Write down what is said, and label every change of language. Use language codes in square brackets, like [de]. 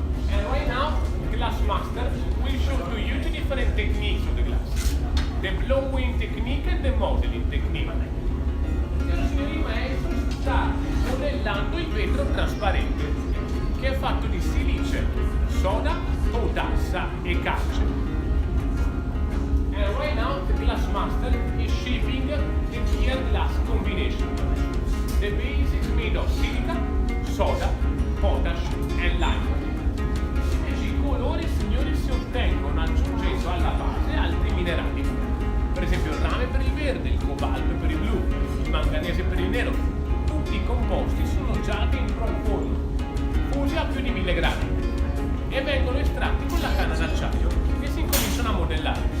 [en] And right now, the glass master will show to you two different techniques of the glass. The blowing technique and the modeling technique. [it] Il signor maestro sta modellando il vetro trasparente, che è fatto di silice, soda, potassa e calce. [en] And right now, the glass master is shaping the clear glass combination. The base is made of silica, soda, potash and lime. [it] Invece i colori, signori, si ottengono aggiungendo alla base altri minerali. Per esempio il rame per il verde, il cobalto per il blu, il manganese per il nero. Tutti i composti sono già dentro al forno, fusi a più di 1000 gradi, e vengono estratti con la canna d'acciaio e si incominciano a modellare.